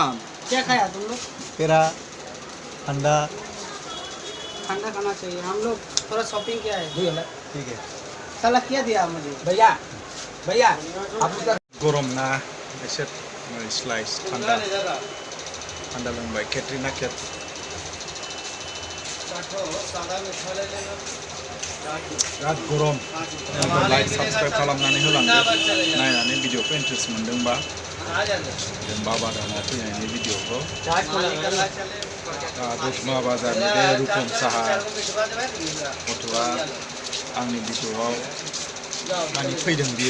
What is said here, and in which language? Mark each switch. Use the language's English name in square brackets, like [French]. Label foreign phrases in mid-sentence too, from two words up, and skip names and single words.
[Hindi] क्या खाया तुम लोग पेड़ा अंडा ठंडा खाना चाहिए हम लोग थोड़ा शॉपिंग किया है ठीक है साला क्या दिया मुझे भैया भैया आप उसका [Bodo] गरम ना एसे स्लाइस ठंडा ठंडा लोंबाय केट्रिना केट बिराद गरम [English] like subscribe [Bodo] खालामनानै होलांदो नायनानै भिडिअखौ इन्ट्रेस्ट मोनदोंबा जों बाबा दानाव फैनायनि भिडिअखौ दतमा बाजारनि बे रुपम साहा गथ'आ आंनि भिडिअआव माने फैदों बियो